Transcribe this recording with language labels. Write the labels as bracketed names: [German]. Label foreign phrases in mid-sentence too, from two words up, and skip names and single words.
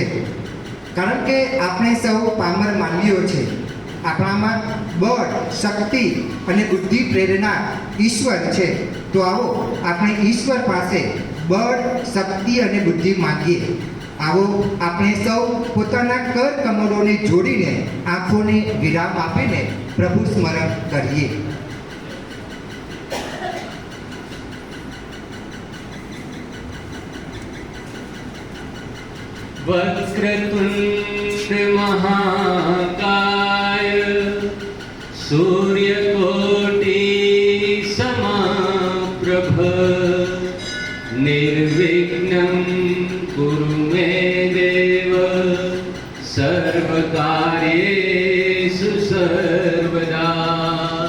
[Gujarati] કારણ કે આપણે સૌ પામર માનવીઓ છે, આપણામાં બળ, શક્તિ અને બુદ્ધિ પ્રેરણા ઈશ્વર છે। તો આવો આપણે ઈશ્વર પાસે બળ, શક્તિ અને બુદ્ધિ માંગીએ। આવો આપણે સૌ પોતાના કર કમરોને જોડીને આંખોને વિરામ આપીને પ્રભુ સ્મરણ કરીએ। [Sanskrit] वक्रतुंड महाकाय सूर्यकोटि समप्रभ निर्विघ्नं कुरु मे देव सर्वकार्येषु सर्वदा।